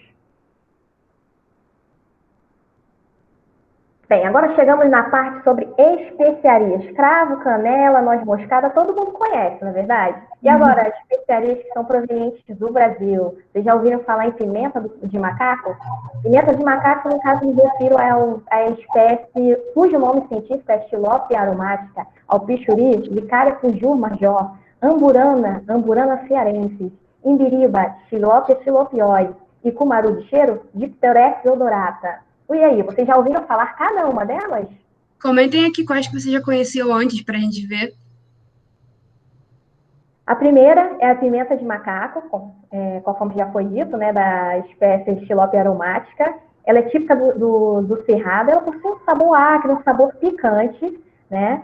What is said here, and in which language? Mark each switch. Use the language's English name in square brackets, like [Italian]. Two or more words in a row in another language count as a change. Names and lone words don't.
[Portuguese] Bem, agora chegamos na parte sobre especiarias. Cravo, canela, noz moscada, todo mundo conhece, não é verdade? E agora, as especiarias que são provenientes do Brasil. Vocês já ouviram falar em pimenta de macaco? Pimenta de macaco, no caso, me refiro à espécie cujo nome científico é Xilópia aromática, alpichuri, Vicária fujur major, amburana, amburana cearensis, imbiriba, Xilópia xilopioides e cumaru de cheiro, Dipterox odorata. E aí, vocês já ouviram falar cada uma delas? Comentem aqui quais que você já conheceu antes para a gente ver. A primeira é a pimenta de macaco, conforme já foi dito, né, da espécie Xilópia aromática. Ela é típica do Cerrado, ela possui um sabor acre, um sabor picante, né?